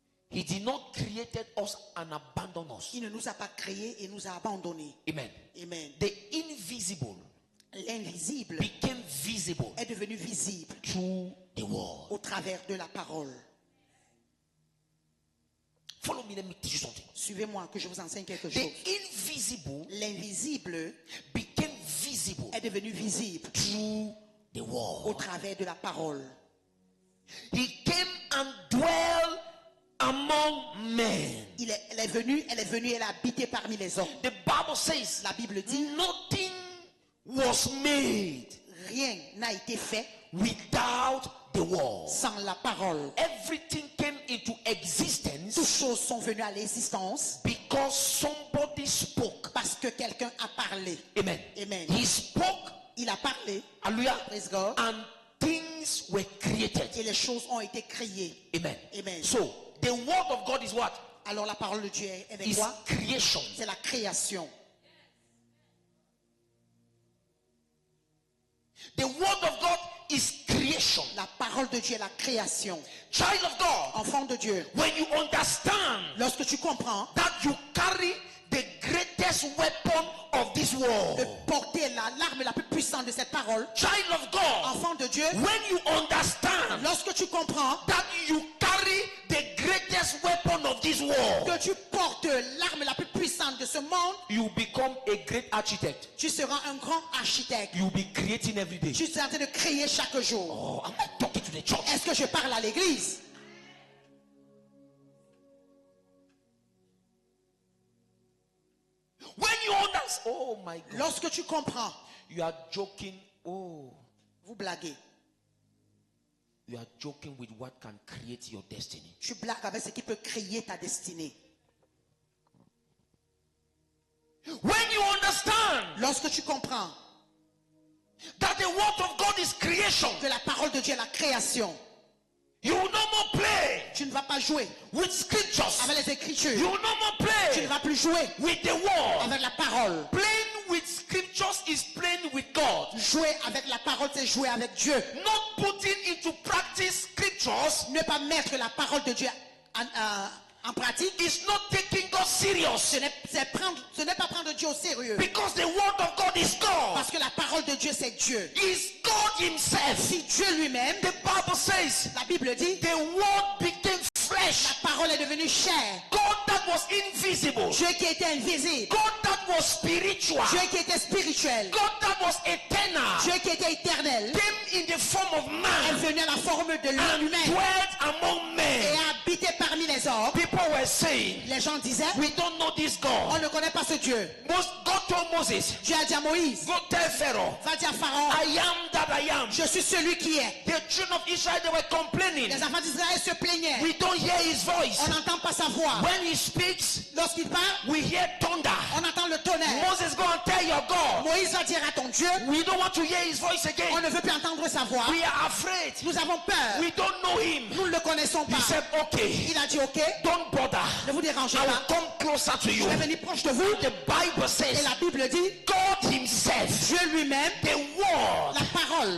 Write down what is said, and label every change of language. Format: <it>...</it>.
<en>He did not create us and abandon us.</en> <fr>Il ne nous a pas créés et nous a abandonnés.</fr> <en>Amen.</en> <fr>Amen.</fr> <en>The invisible</en> <fr>L'invisible</fr> <en>became visible</en> <fr>est devenu visible</fr> <en>through the word.</en> <fr>au travers de la parole.</fr> <en>Follow me, let me teach you something.</en> <fr>Suivez-moi que je vous enseigne quelque</fr> <en>The</en> <fr>chose.</fr> <en>invisible</en> <fr>L'invisible</fr> <en>became visible</en> <fr>est devenu visible</fr> <en>through the</en> <fr>au</fr> <en>word.</en> <fr>travers de la parole.</fr> <en>He came and dwelt among men.</en> <fr>Elle est venue, elle a habité parmi les hommes.</fr> <en>The Bible says</en> <fr>La Bible dit,</fr> <en>nothing was made</en> <fr>rien n'a été fait</fr> <en>without the word.</en> <fr>sans la parole.</fr> <en>Everything came into</en> <fr>Toutes</fr> <en>existence</en> <fr>choses sont venues à l'existence</fr> <en>because somebody spoke.</en> <fr>parce que quelqu'un a parlé.</fr> <en>Amen.</en> <fr>Amen.</fr> <en>He spoke,</en> <fr>Il a parlé,</fr> <en>hallelujah, praise God, and things were created.</en> <fr>et les choses ont été créées.</fr> <en>Amen.</en> <fr>Amen.</fr> <en>So the word of God is what?</en> <fr>Alors la parole de Dieu est avec</fr> <en>Is</en> <fr>quoi?</fr> <en>creation.</en> <fr>C'est la création.</fr> <en>The word of God is creation.</en> <fr>La parole de Dieu est la création.</fr> <en>Child of God,</en> <fr>Enfant de Dieu,</fr> <en>when you understand</en> <fr>lorsque tu comprends</fr> <en>that you carry the greatest weapon of this</en> <fr>de</fr> <en>world,</en> <fr>porter l'arme la plus puissante de cette parole,</fr> <en>child of God,</en> <fr>enfant de Dieu,</fr> <en>when you understand</en> <fr>lorsque tu comprends</fr> <en>that you carry the greatest weapon of this world,</en> <fr>que tu portes l'arme la plus puissante de ce monde,</fr> <en>you become a great architect.</en> <fr>tu seras un grand architecte.</fr> <en>You'll be creating every day.</en> <fr>Tu seras en train de créer chaque jour.</fr> <en>Oh, am I talking to the church?</en> <fr>Est-ce que je parle à l'église?</fr> <en>When you understand, oh my God,</en> <fr>Lorsque tu comprends,</fr> <en>you are joking. Oh,</en> <fr>vous blaguez.</fr> <en>you are joking with what can create your destiny.</en> <fr>Tu blagues avec ce qui peut créer ta destinée.</fr> <en>When you understand</en> <fr>Lorsque tu comprends</fr> <en>that the word of God is creation,</en> <fr>que la parole de Dieu est la création,</fr> <en>you will no more play</en> <fr>tu ne vas pas jouer</fr> <en>with scriptures.</en> <fr>avec les Écritures.</fr> <en>You will no more</en> <fr>Tu ne</fr> <en>play</en> <fr>vas plus jouer</fr> <en>with the word.</en> <fr>avec la parole.</fr> <en>Playing with scriptures is playing with God.</en> <fr>Jouer avec la parole, c'est jouer avec Dieu.</fr> <en>Not putting into practice scriptures</en> <fr>Ne pas mettre la parole de Dieu en pratique,</fr> <en>is not taking God serious.</en> <fr>ce n'est pas prendre Dieu au sérieux.</fr> <en>Because the word of God is God.</en> <fr>Parce que la parole de Dieu, c'est Dieu.</fr> <en>Is God himself.</en> <fr>Si Dieu lui-même,</fr> <en>The Bible says</en> <fr>la Bible dit,</fr> <en>the word became flesh.</en> <fr>la parole est devenue chair.</fr> <en>God that was invisible.</en> <fr>Dieu qui était invisible.</fr> <en>God that was spiritual.</en> <fr>Dieu qui était spirituel.</fr> <en>God that was eternal.</en> <fr>Dieu qui était éternel.</fr> <en>Came in the form of</en> <fr>Est</fr> <en>man</en> <fr>venu à la forme de l'homme</fr> <en>and</en> <fr>humain</fr> <en>dwelt among</en> <fr>et</fr> <en>men.</en> <fr>a habité parmi les hommes.</fr> <en>People were saying,</en> <fr>Les gens disaient,</fr> <en>we don't know this</en> <fr>on</fr> <en>God.</en> <fr>ne connaît pas ce Dieu.</fr> <en>God told Moses,</en> <fr>Dieu a dit à Moïse,</fr> <en>go tell Pharaoh,</en> <fr>va dire à Pharaon,</fr> <en>I am that I am.</en> <fr>je suis celui qui est.</fr> <en>The children of Israel, they were complaining.</en> <fr>Les enfants d'Israël se plaignaient.</fr> <en>We don't hear his voice.</en> <fr>On n'entend pas sa voix.</fr> <en>When he speaks,</en> <fr>Lorsqu'il parle,</fr> <en>we hear thunder.</en> <fr>on entend le tonnerre.</fr> <en>Moses, go and tell your God.</en> <fr>Moïse va dire à ton Dieu,</fr> <en>We don't want to hear his voice</en> <fr>on</fr> <en>again.</en> <fr>ne veut plus entendre sa voix.</fr> <en>We are afraid.</en> <fr>Nous avons peur.</fr> <en>We don't know him.</en> <fr>Nous ne le connaissons</fr> <en>He</en> <fr>pas.</fr> <en>said, okay,</en> <fr>Il a dit, ok,</fr> <en>don't bother.</en> <fr>ne vous dérangez</fr> <en>I will</en> <fr>pas.</fr> <en>come closer to you.</en> <fr>Je vais venir proche de vous.</fr> <en>The Bible</en> <fr>Et</fr> <en>says,</en> <fr>la Bible dit,</fr> <en>God himself,</en> <fr>Dieu lui-même,</fr> <en>the word,</en> <fr>la parole,</fr>